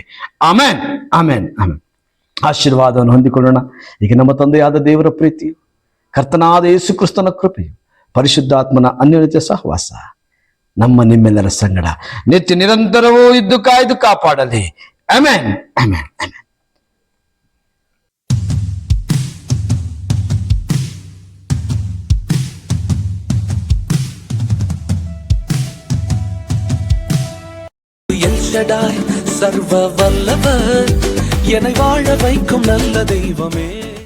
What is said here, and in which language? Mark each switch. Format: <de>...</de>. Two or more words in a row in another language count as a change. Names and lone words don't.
<kn>ಆಮೆನ್, ಆಮೆನ್, ಆಮೆನ್. ಆಶೀರ್ವಾದವನ್ನು ಹೊಂದಿಕೊಳ್ಳೋಣ. ಈಗ ನಮ್ಮ ತಂದೆಯಾದ ದೇವರ ಪ್ರೀತಿಯು, ಕರ್ತನಾದ ಯೇಸು ಕ್ರಿಸ್ತನ ಕೃಪೆಯು, ಪರಿಶುದ್ಧಾತ್ಮನ ಅನ್ಯೋನ್ಯತೆ ಸಹವಾಸ ನಮ್ಮ ನಿಮ್ಮೆಲ್ಲರ ಸಂಗಡ ನಿತ್ಯ ನಿರಂತರವೂ ಇದ್ದು ಕಾಯ್ದು ಕಾಪಾಡಲಿ. ಆಮೆನ್, ಆಮೆನ್, ಆಮೆನ್.</kn> <ta>எல் ஷடாய் சர்வ வல்லவர், என்னை வாழ வைக்கும் நல்ல தெய்வமே.</ta>